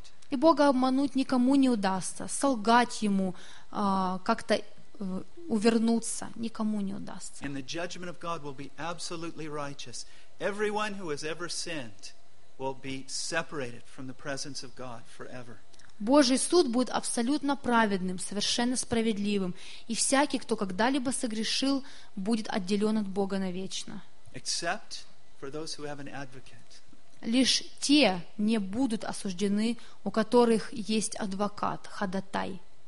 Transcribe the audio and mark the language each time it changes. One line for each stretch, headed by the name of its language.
Russian: И Бога обмануть никому не удастся, солгать Ему, как-то увернуться никому не удастся.
English: And the judgment of God will be absolutely righteous. Everyone who has ever sinned will be separated from the presence of God forever.
Russian: Божий суд будет абсолютно праведным, совершенно справедливым, и всякий, кто когда-либо согрешил, будет отделен от Бога навечно.
English: Except for those who have an advocate.
Russian: Лишь те не будут осуждены, у которых есть адвокат, ходатай.